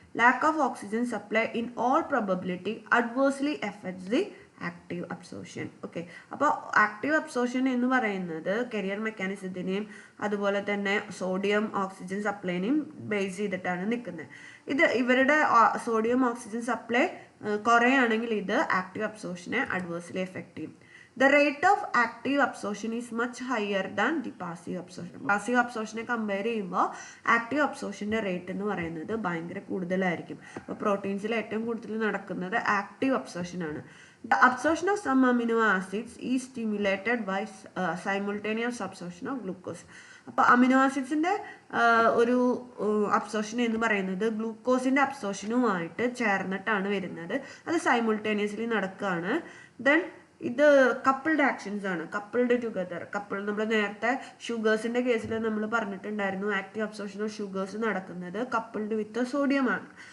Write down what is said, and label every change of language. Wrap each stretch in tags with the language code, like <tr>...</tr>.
<en>Lack of oxygen supply in all probability adversely affects the active absorption.</en> <ml>Okay, അപ്പോൾ active absorption എന്ന് പറയുന്നത് career മെക്കാനിസത്തിനെയും അതുപോലെ തന്നെ sodium oxygen സപ്ലൈനെയും base ചെയ്തിട്ടാണ് നിൽക്കുന്നത്. ഇത് ഇവരുടെ സോഡിയം ഓക്സിജൻ സപ്ലൈ കുറയുകയാണെങ്കിൽ ഇത് ആക്റ്റീവ് അബ്സോർപ്ഷനെ അഡ്വേഴ്സ്ലി എഫക്റ്റ് ചെയ്യും.</ml> <en>The rate of active absorption is much higher than the passive absorption.</en> <ml>Passive അബ്സോർപ്ഷനെ compare ചെയ്യുമ്പോൾ ആക്റ്റീവ് അബ്സോർപ്ഷൻ്റെ റേറ്റ് എന്ന് പറയുന്നത് ഭയങ്കര കൂടുതലായിരിക്കും. അപ്പോൾ പ്രോട്ടീൻസിൽ ഏറ്റവും കൂടുതൽ നടക്കുന്നത് ആക്റ്റീവ് അബ്സോർപ്ഷൻ ആണ്.</ml> <en>The absorption of some amino acids is stimulated by simultaneous absorption of glucose.</en> <ml>അപ്പോൾ അമിനോ ആസിഡ്സിൻ്റെ ഒരു അബ്സോർപ്ഷൻ എന്ന് പറയുന്നത് ഗ്ലൂക്കോസിൻ്റെ അബ്സോർപ്ഷനുമായിട്ട് ചേർന്നിട്ടാണ് വരുന്നത്. അത് സൈമുൾട്ടേനിയസ്ലി നടക്കുകയാണ്. ദെൻ ഇത് കപ്പിൾഡ് ആക്ഷൻസ് ആണ്,</ml> <en>Coupled together.</en> <ml>നമ്മൾ നേരത്തെ ഷുഗേഴ്സിൻ്റെ കേസിൽ നമ്മൾ പറഞ്ഞിട്ടുണ്ടായിരുന്നു ആക്റ്റീവ് അബ്സോർപ്ഷൻ ഓഫ് ഷുഗേഴ്സ് നടക്കുന്നത് കപ്പിൾഡ് വിത്ത് സോഡിയമാണ്.</ml>